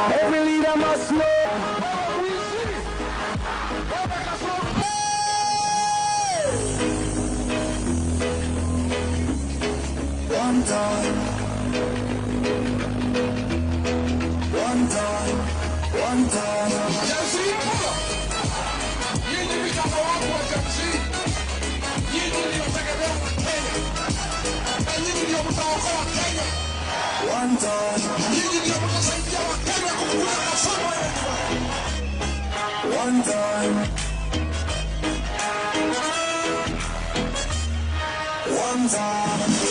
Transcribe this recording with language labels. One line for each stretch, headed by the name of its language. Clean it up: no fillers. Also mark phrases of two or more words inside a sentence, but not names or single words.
English: Every leader must know. One town. One town. One town.
Swahili: Nyinyi vijana wangu wa jamii, nyinyi ndio tegemeo la Kenya, na nyinyi ndio mtaokoa Kenya.
English: One town.
Swahili: Nyinyi ndio mtasaidia Wakenya kupunguza kasoro yenu.
English: One town. One town.